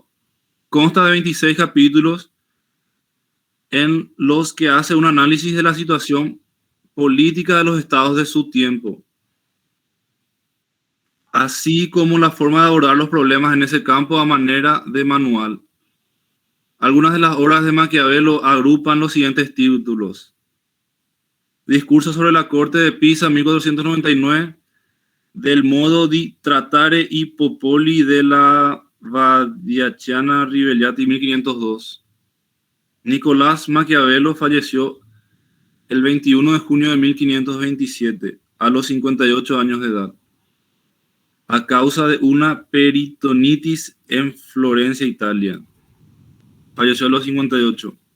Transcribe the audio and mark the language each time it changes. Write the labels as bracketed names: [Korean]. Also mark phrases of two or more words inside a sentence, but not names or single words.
[Spanish] Consta de 26 capítulos en los que hace un análisis de la situación política de los estados de su tiempo, así como la forma de abordar los problemas en ese campo a manera de manual. Algunas de las obras de Maquiavelo agrupan los siguientes títulos: Discurso sobre la corte de Pisa, 1499, Del modo di trattare i popoli della Valdichiana Ribellati, 1502. Nicolás Maquiavelo falleció el 21 de junio de 1527, a los 58 años de edad, a causa de una peritonitis en Florencia, Italia. Falleció a los 58.